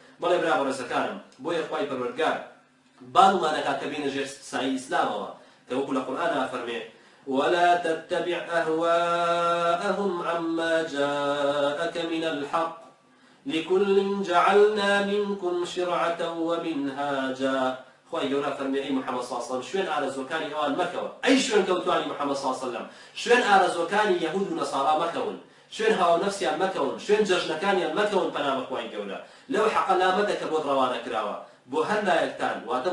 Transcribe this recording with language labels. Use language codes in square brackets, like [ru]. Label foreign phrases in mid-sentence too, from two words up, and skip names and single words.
[ckb] بەڵێ برا بەڕێزەکانم بۆیە خوای پەروەردگار باڵمانەکە کە بینە ژێر سایی ئیسلامەوە کە وەکو لە قورئانە فەرمێ [ar] ولا تتبع أهواءهم عما جاءك من الحق لكل جعلنا منكم شرعة ومنهاجا [ckb] خوای گەورە فەرمێ ئەی محەممەد [ar] صلی الله علیه و سلم [ckb] شوێن ئارەزوەکانی ئەوان مەکەوە ئەی شوێن کەوتوانی محەممەد [ar] صلی الله علیه و سلم [ckb] شوێن ئارەزوەکانی یەهود و نەسارا مەکەون شوێن هاو نەفسیان مەکەون شوێن جەژنەکانیان مەکەون پەنا بە خوای گەورە لەو حەقە لامەدە کە بۆت ڕەوانە کراوە بۆ هەر لایەکتان واتە